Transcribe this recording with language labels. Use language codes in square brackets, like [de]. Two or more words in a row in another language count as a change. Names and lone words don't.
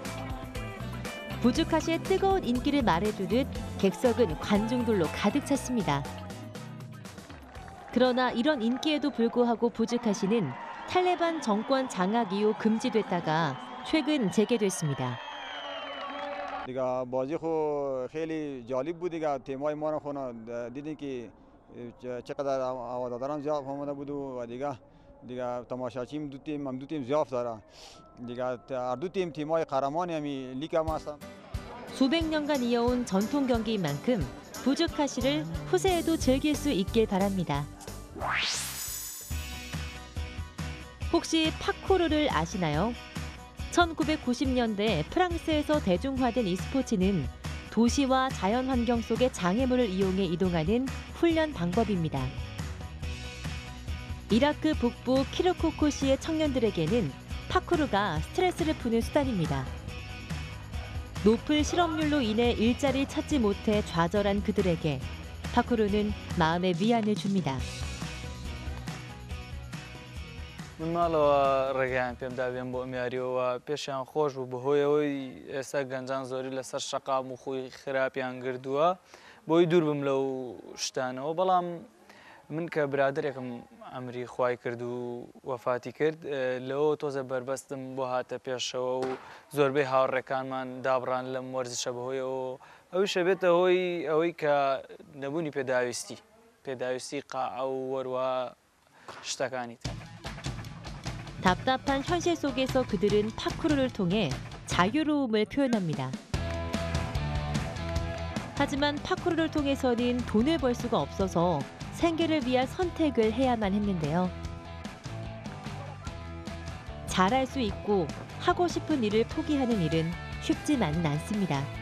[ko] 부즈카시의 뜨거운 인기를 말해주듯 객석은 관중들로 가득 찼습니다. 그러나 이런 인기에도 불구하고 부즈카시는 탈레반 정권 장악 이후 금지됐다가 최근 재개됐습니다. [fa] دیگه بازی خو خیلی جالب بود دیگه تیمای ما رو خونه دیدین که چقدر هواداران زیاد آمده بود و دیگه تماشاچیم دو تیم زیاد داره دیگه هر دو تیمای قهرمان همین لیگ هم هستن. [ko] 수백 년간 이어온 전통 경기인 만큼 부즈카시를 후세에도 즐길 수 있길 바랍니다. 혹시 파쿠르를 아시나요? 1990년대 프랑스에서 대중화된 이 스포츠는 도시와 자연 환경 속의 장애물을 이용해 이동하는 훈련 방법입니다. 이라크 북부 키르쿠크시의 청년들에게는 파쿠르가 스트레스를 푸는 수단입니다. 높은 실업률로 인해 일자리를 찾지 못해 좌절한 그들에게 파쿠르는 마음의 위안을 줍니다. [ckb] من ماڵەوە ڕێگەیان پێم دابێن بۆ ئەمیاریەوە پێشیان خۆش بوو بەهۆیەوەی ئێستا گەنجان زۆری لەسەر شەقام و خۆی خراپیان گردووە بۆی دوور بم لەو شتانەوە بەڵام من کە برادێکم ئەمری خوای کرد و وەفاتی کرد لەوە تۆزە بربەستم بۆ هاتە پێشەوە و زۆربەی هاوڕێکانمان دابڕان لەم وەرزشە بەهۆیەوە ئەویشە بێتە هۆی ئەوەی کە نەبوونی پێداویستی قاع و وەروە شتەکانی تر. [ko] 답답한 현실 속에서 그들은 파쿠르를 통해 자유로움을 표현합니다. 하지만 파쿠르를 통해서는 돈을 벌 수가 없어서 생계를 위한 선택을 해야만 했는데요. 잘할 수 있고 하고 싶은 일을 포기하는 일은 쉽지만은 않습니다.